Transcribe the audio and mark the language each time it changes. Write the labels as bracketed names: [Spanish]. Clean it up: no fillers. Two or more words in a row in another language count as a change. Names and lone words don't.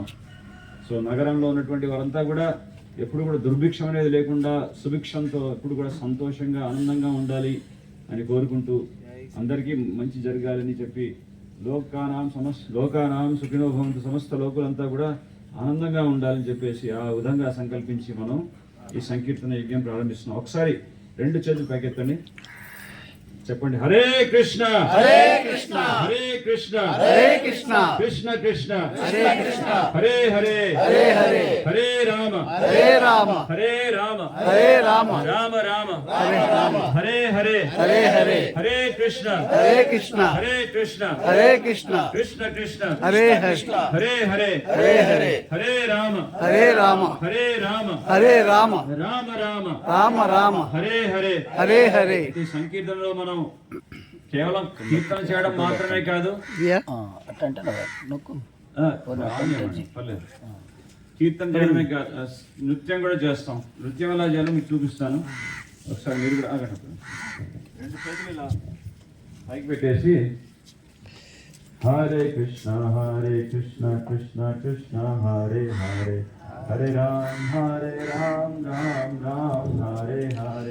[Telugu] సో నగరంలో ఉన్నటువంటి వారంతా కూడా ఎప్పుడు కూడా దుర్భిక్షం అనేది లేకుండా సుభిక్షంతో ఎప్పుడు కూడా సంతోషంగా ఆనందంగా ఉండాలి అని కోరుకుంటూ, అందరికీ మంచి జరగాలని చెప్పి, [Sanskrit] लोकानां सुखिनो भवन्तु, [Telugu] సమస్త లోకులంతా కూడా ఆనందంగా ఉండాలని చెప్పేసి ఆ విధంగా సంకల్పించి మనం ఈ సంకీర్తన యజ్ఞం ప్రారంభిస్తున్నాం. ఒకసారి రెండు చేతులు పైకెత్తండి. చెప్పండి. హరే కృష్ణ హరే కృష్ణ హరే కృష్ణ హరే కృష్ణ కృష్ణ కృష్ణ హరే కృష్ణ హరే హరే హరే హరే హరే రామ హరే రామ హరే రామ హరే రామ రామ రామ హరే రామ హరే హరే హరే హరే హరే కృష్ణ హరే కృష్ణ హరే కృష్ణ హరే కృష్ణ కృష్ణ కృష్ణ హరే హరే హరే హరే హరే హరే హరే రామ హరే రామ హరే రామ హరే రామ రామ రామ రామ రామ హరే హరే హరే హరే. ఈ సంకీర్తనలో మనం కేవలం కీర్తన చేయడం మాత్రమే కాదు, పర్లేదు, కీర్తన చేయడమే కాదు, నృత్యం కూడా చేస్తాం. నృత్యం ఎలా చేయాలో మీకు చూపిస్తాను. ఒకసారి మీరు కూడా ఆగండి. రెండు చేతులు ఇలా పైకి పెట్టేసి హరే కృష్ణ కృష్ణ కృష్ణ హరే హరే హరే రామ్ రామ్ రామ్ హరే హరే